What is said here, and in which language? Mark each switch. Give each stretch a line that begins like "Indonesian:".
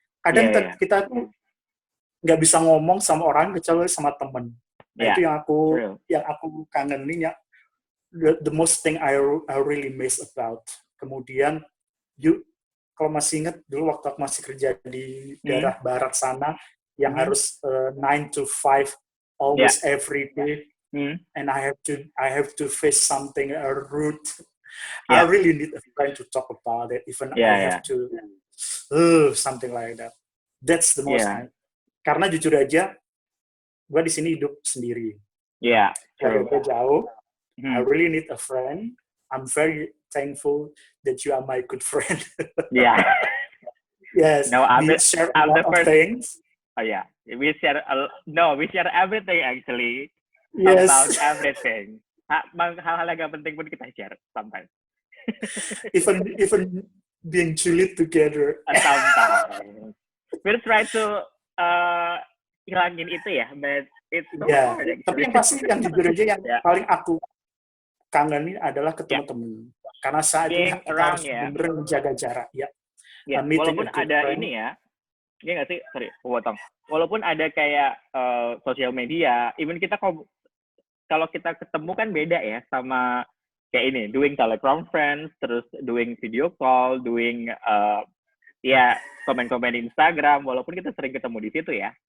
Indonesian: Kadang kita tuh nggak bisa ngomong sama orang kecuali sama teman. Nah, itu yang aku kangenin ya.
English: The most thing I really miss about.
Indonesian: Kemudian kalau masih ingat dulu waktu aku masih kerja di daerah barat sana yang harus
English: 9 to 5 always every day, and I have to face something rude. I really need a friend to talk about it. Even I have to something like that. That's the most.
Indonesian: Karena jujur aja, gue di sini hidup sendiri. Agak jauh.
English: I really need a friend. I'm very thankful that you are my good friend. Yes. No, we share a lot of things. Oh yeah, we share everything actually. Yes. About everything.
Indonesian: Hal-hal yang gak penting pun kita share sometimes.
English: even being julid together. Sometimes. We'll try to
Indonesian: hilangin itu ya,
English: but it's so hard.
Indonesian: Tapi yang pasti yang jujur aja yang paling aku kangenin adalah ketemu temen. Karena saat ini kita harus benar-benar menjaga jarak. Walaupun ada ini ya nggak sih?
English: Sorry,
Indonesian: potong. Walaupun ada kayak sosial media, even kita kalau kita ketemu kan beda ya sama kayak ini,
English: doing teleconference,
Indonesian: terus
English: doing video call,
Indonesian: doing komen-komen di Instagram, walaupun kita sering ketemu di situ ya.